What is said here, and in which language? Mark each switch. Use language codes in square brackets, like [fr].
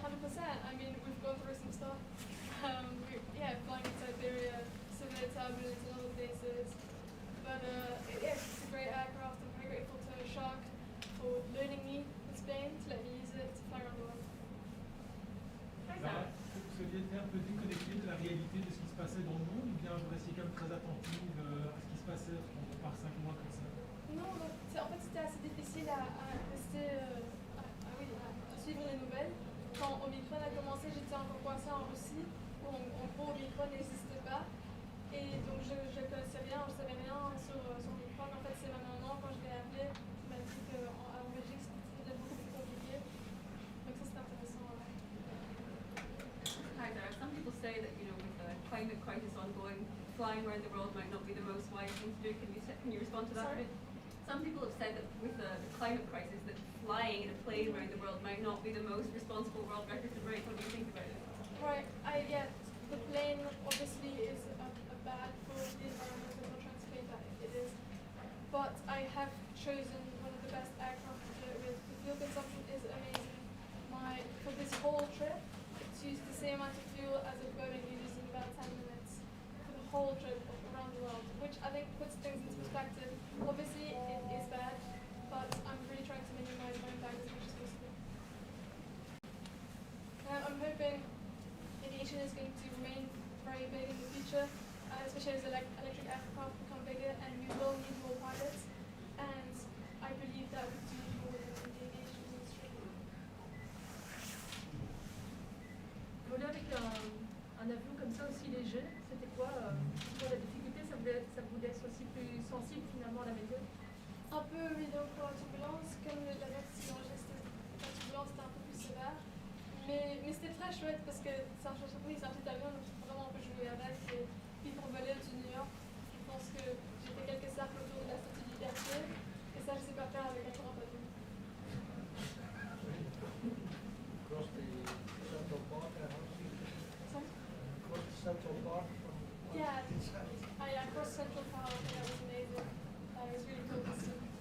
[en] I mean, we've gone through some stuff. Flying in Siberia, severe turbulence and other places. But it's a great aircraft. I'm very grateful to Shark for loaning me this plane to let me use it to fly around the world. [fr] Vous aviez été un peu déconnecté de la réalité de ce qui se passait dans le monde, ou bien vous restiez quand même très attentive à ce qui se passait par 5 mois comme ça? Non, en fait c'était assez difficile à rester, à suivre les nouvelles. Quand Omicron a commencé, j'étais encore coincée en Russie, où en gros Omicron n'existait pas. Et donc je connaissais rien, je savais rien sur Omicron. En fait c'est ma maman, quand je l'ai appelée, qui m'a dit qu'en Belgique c'était beaucoup plus compliqué. Donc ça c'était intéressant. [en] Hi there. Some people say that, with the climate crisis ongoing, flying around the world might not be the most wise thing to do. Can you respond to that? Sorry? Some people have said that with the climate crisis, that flying in a plane around the world might not be the most responsible world record to break. What do you think about it? Right. The plane obviously is a bad for the environment. I'm not trying to say that it is, but I have chosen one of the best aircraft to do it with. The fuel consumption is amazing. For this whole trip, it's used the same amount of fuel as a Boeing uses in about 10 minutes for the whole trip around the world, which I think puts things into perspective. Obviously, it is bad, but I'm really trying to minimize my impact as much as possible. I'm hoping aviation is going to remain very big in the future, especially as electric aircraft become bigger, and we will need more pilots. And I believe that we do need more in the aviation industry. [fr] Voler avec un avion comme ça aussi léger, c'était quoi la difficulté? Ça vous laisse aussi plus sensible finalement à la météo? Un peu, oui, donc pour la turbulence, comme l'avion qui enregistrait la turbulence était un peu plus sévère. Mais c'était très chouette parce que c'est un petit avion, donc vraiment on peut jouer avec. Et puis pour voler au New York, je pense que j'ai fait quelques cercles autour de la Statue de Liberté, et ça je sais pas faire avec un grand avion. [en] Across the Central Park, Sorry? Across the Central Park. Yeah, I crossed Central Park and that was amazing. It was really cool to see.